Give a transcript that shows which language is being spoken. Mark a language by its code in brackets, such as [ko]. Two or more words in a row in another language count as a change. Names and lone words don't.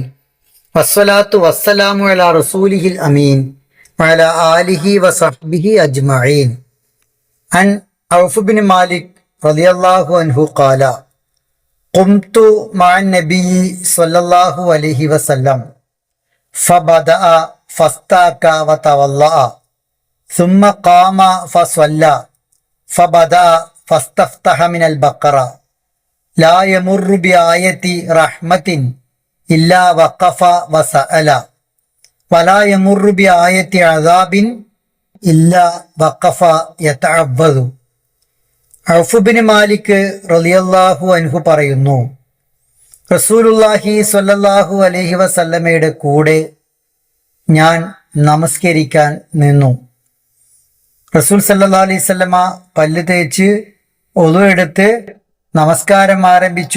[ar] والصلاة والسلام على رسوله الأمين وعلى آله وصحبه أجمعين. عن عوف بن مالك رضي الله عنه قال قمت مع نبي صلى الله عليه وسلم فبدأ فاستاك وتوضأ ثم قام فصلى فبدأ فاستفتح من البقرة لا يمر بآية رحمة إلا وقف وسأل ولا يمر بآية عذاب إلا وقف يتعوذ. [ml] ഔഫ് ബിൻ മാലിക് [ar] رضي الله عنه [ml] പറയുന്നു, [ar] رسول الله صلى الله عليه [ml] വസല്ലമയുടെ കൂടെ ഞാൻ നമസ്കരിക്കാൻ നിന്നു. റസൂൽ [ar] صلى الله عليه وسلم [ml] പല്ല് തേച്ച് ഒളു എടുത്ത് നമസ്കാരം ആരംഭിച്ചു.